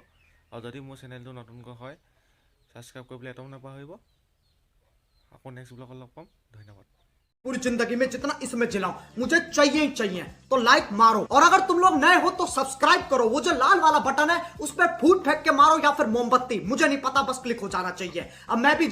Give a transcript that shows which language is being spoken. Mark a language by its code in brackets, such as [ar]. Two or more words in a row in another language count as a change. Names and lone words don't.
[as] আৰু যদি মোৰ চেনেলটো নতুনকৈ হয় ছাবস্ক্ৰাইব কৰিবলৈ এটাও নাপাহৰিব। আকৌ নেক্সট ব্লগত লগ পাম। ধন্যবাদ। [hi] पूरी जिंदगी में जितना इसमें जिलाऊं मुझे चाहिए ही चाहिए, तो लाइक मारो। और अगर तुम लोग नए हो तो सब्सक्राइब करो। वो जो लाल वाला बटन है उस पर फूट फेंक के मारो या फिर मोमबत्ती, मुझे नहीं पता, बस क्लिक हो जाना चाहिए। अब मैं भी